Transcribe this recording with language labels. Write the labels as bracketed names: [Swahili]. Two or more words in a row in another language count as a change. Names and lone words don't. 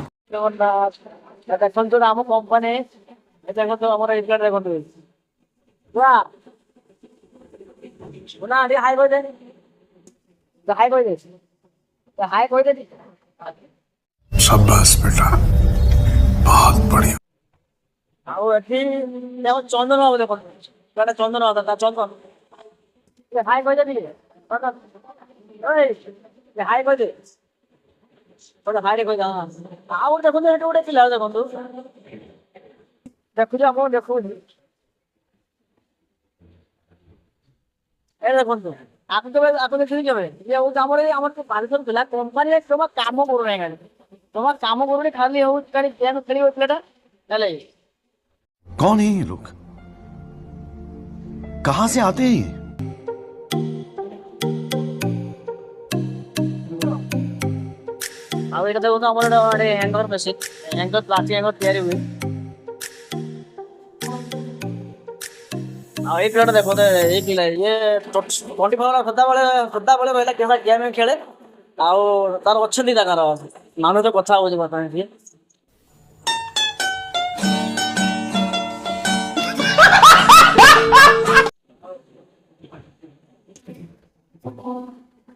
[Odia] ଜଗନ୍ନାଥ ଏ ଦେଖନ୍ତୁ ଆମ କମ୍ପାନୀ ଏ ଦେଖନ୍ତୁ ଆମର ଏଇ ପ୍ଲେଟ୍ ଦେଖନ୍ତୁ ଶୁଣା ଶୁଣା ଟିକେ ହାଇ କହିଦେ ହାଇ କହିଦେ ହାଇ କହିଦେ [Hindi] शाबाश बेटा बहुत बढ़िया [Odia] ଆଉ ଏଠି ଦେଖ ଚନ୍ଦନ ବାବୁ ଦେଖନ୍ତୁ ସେଟା ଚନ୍ଦନ ବାବୁ ତା ଚନ୍ଦନ ଟିକେ ହାଇ କହିଦେ ଟିକେ ହାଇ କହିଦେ ଗୋଟେ ହାଇରେ କହିଦେ ହଁ ଆଉ ଗୋଟେ ଦେଖନ୍ତୁ ଏଠି ଗୋଟେ ପିଲା ଦେଖନ୍ତୁ ଦେଖୁଛୁ ଆପଣ ଦେଖୁଛି ଏ ଦେଖନ୍ତୁ ଆକୁ ଦେଖିଲି କେବେ ଇଏ ହଉଛି ଆମର ଆମର ବାଲେଶ୍ୱର ପିଲା କମ୍ପାନୀରେ ଜମା କାମ କରୁନାହିଁ ଖାଲି ଜମା କାମ କରୁନି ଖାଲି ହଉଛି ଖାଲି ଗେମ୍ ଖେଳିବ ପିଲାଟା ହେଲା [Hindi] कौन है ये लोग कहां से आते हैं ये [Odia] ଆଉ ଏଇଟା ଦେଖନ୍ତୁ ଆମର ଗୋଟେ [English] hanger machine hanger plastic hanger [Odia] ତିଆରି ହୁଏ ଆଉ ଏଇ ପିଲାଟା ଦେଖନ୍ତୁ ଏଇ ପିଲା ଇଏ 24 ସଦାବେଳେ ରହିଲା କେବଳ ଗେମ୍ ଖେଳେ ଆଉ ତାର ଅଛନ୍ତି ତାଙ୍କର ମାନୁଛ କଥା ହଉଛି ବର୍ତ୍ତମାନ ସିଏ